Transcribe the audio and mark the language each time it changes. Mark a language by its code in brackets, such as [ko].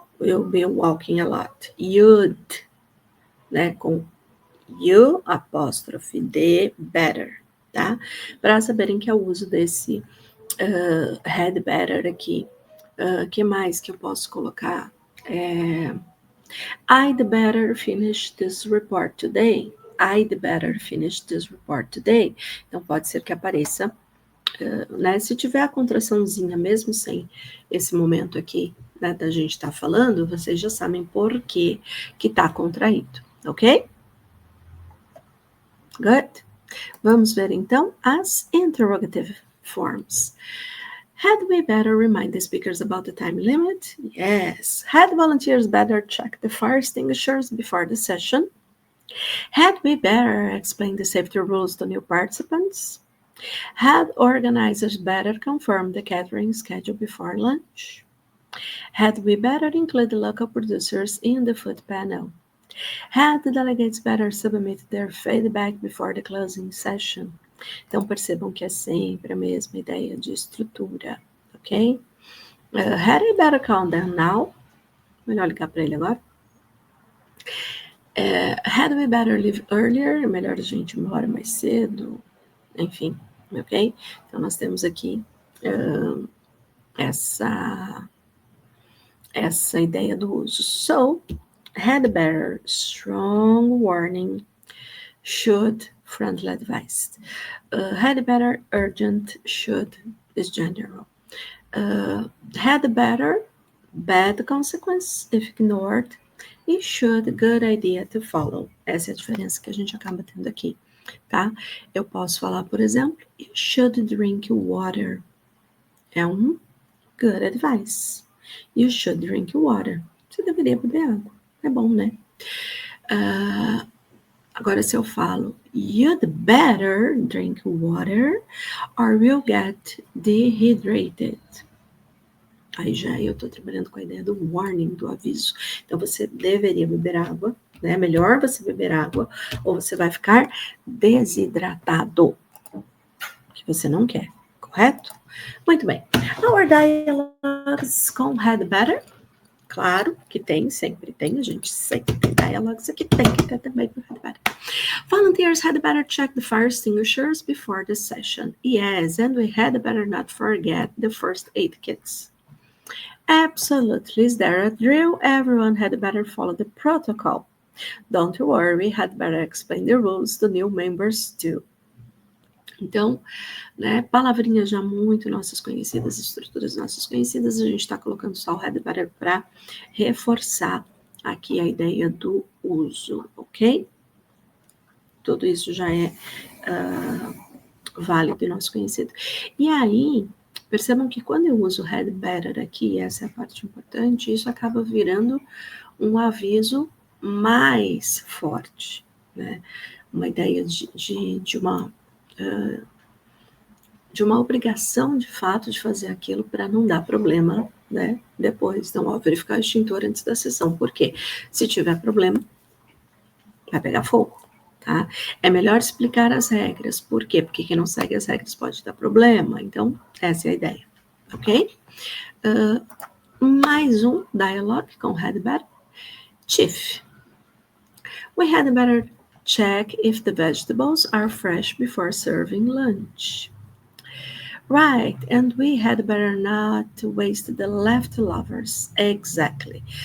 [en] We'll be walking a lot. You'd, né, com you, apóstrofe, D, better, tá? [pt] Para saberem que é o uso desse had better aqui. Que mais que eu posso colocar? [en] I'd better finish this report today. I'd better finish this report today. [pt] Então, pode ser que apareça, né? Se tiver a contraçãozinha, mesmo sem esse momento aqui, né, da gente estar falando, vocês já sabem por que está contraído, ok? [en] Good. [pt] Vamos ver, então, as interrogative forms. [en] Had we better remind the speakers about the time limit? Yes. Had volunteers better check the fire extinguishers before the session? Had we better explain the safety rules to new participants? Had organizers better confirm the catering schedule before lunch? Had we better include the local producers in the food panel? Had the delegates better submit their feedback before the closing session? [pt] Então, percebam que é sempre a mesma ideia de estrutura, ok? [en] Had I better calm down now? [pt] Melhor ligar para ele agora. [en] Had we better leave earlier? [pt] Melhor a gente ir embora mais cedo. Enfim, ok? Então, nós temos aqui essa ideia do uso. [en] So, had better, strong warning, should, friendly advice. Had better, urgent, should is general. Had better, bad consequence if ignored. E should, good idea to follow. [pt] Essa é a diferença que a gente acaba tendo aqui, tá? Eu posso falar, por exemplo, [en] you should drink water. [pt] É um [en] good advice. You should drink water. [pt] Você deveria beber água. É bom, né? Agora, se eu falo, [en] you'd better drink water or you'll get dehydrated. [pt] Aí já eu estou trabalhando com a ideia do warning, do aviso. Então, você deveria beber água, né? Melhor você beber água ou você vai ficar desidratado, que você não quer, correto? Muito bem. [en] Our dialogues com had better. [pt] Claro que tem, sempre tem, a gente sempre tem dialogues aqui, tem que ter também com had better. [en] Volunteers had better check the fire extinguishers before the session. Yes, and we had better not forget the first aid kits. Absolutely. Is there a drill? Everyone had better follow the protocol. Don't worry, we had better explain the rules to new members too. [pt] Então, né, palavrinhas já muito nossas conhecidas, estruturas nossas conhecidas, a gente está colocando só o had better para reforçar aqui a ideia do uso, ok? Tudo isso já é válido e nosso conhecido. E aí, percebam que quando eu uso had better aqui, essa é a parte importante, isso acaba virando um aviso mais forte, né? Uma ideia de uma obrigação de fato de fazer aquilo para não dar problema, né? Depois, então, ó, verificar o extintor antes da sessão. Por quê? Se tiver problema, vai pegar fogo. Tá? É melhor explicar as regras. Por quê? Porque quem não segue as regras pode dar problema. Então, essa é a ideia. Ok? Mais um dialogue com had better. Chief. [en] We had better check if the vegetables are fresh before serving lunch. Right, and we had better not waste the leftovers. Exactly.